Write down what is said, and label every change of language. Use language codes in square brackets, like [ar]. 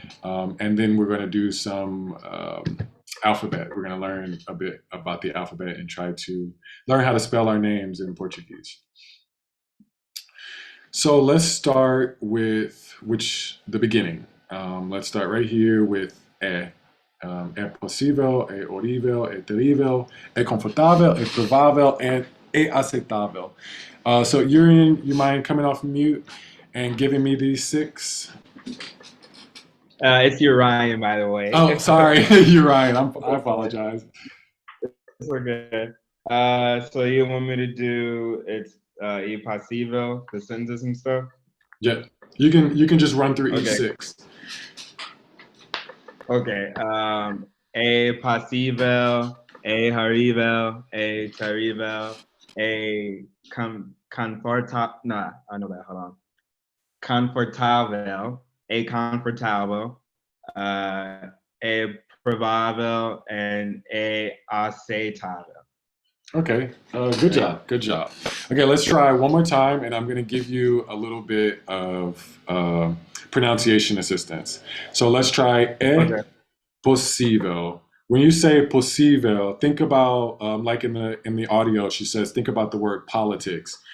[en] And then we're going to do some alphabet. We're going to learn a bit about the alphabet and try to learn how to spell our names in Portuguese. So let's start with the beginning. Let's start right here with é. [pt] É possível, é horrível, é terrível, é confortável, é provável, and é aceitável. [en] So Urian, you mind coming off mute and giving me these 6? It's Urian, by the way. Oh, sorry, Urian. I apologize. We're good. So you want me to do it's e passivo, the sentences and stuff? Yeah, you can just run through each 6. Okay. [pt] É possível, é horrível, é terrível, é confortável. [en] Nah, I know that. Hold on. [pt] Confortável, é confortável, é provável, and é aceitável. [en] Okay, good job, good job. Okay, let's try one more time, and I'm going to give you a little bit of pronunciation assistance. So let's try [pt] é possível. [en] When you say possível, think about like in the audio, she says, think about the word politics.